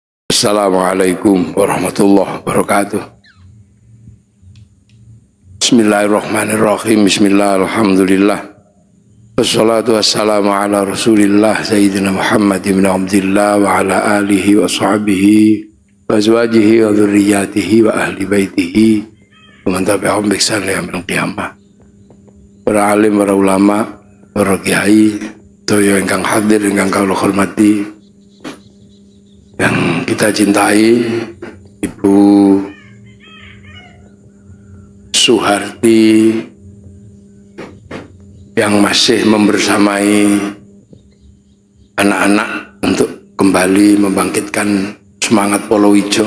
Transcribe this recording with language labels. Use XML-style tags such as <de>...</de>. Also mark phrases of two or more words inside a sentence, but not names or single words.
<ar>السلام عليكم ورحمة الله وبركاته. بسم الله الرحمن الرحيم. بسم الله الرحمن الرحيم. والصلاة والسلام على رسول الله سيدنا محمد بن عبد الله وعلى آله وصحبه وأزواجه وذريته وأهل بيته ومن تبعهم بإحسان إلى يوم القيامة.</ar> <jv>Para alim, para ulama, para kiai, toyo ingkang hadir ingkang kula hormati,</jv> <id>yang kita cintai, Ibu Suharti yang masih membersamai anak-anak untuk kembali membangkitkan semangat Polowijo.</id>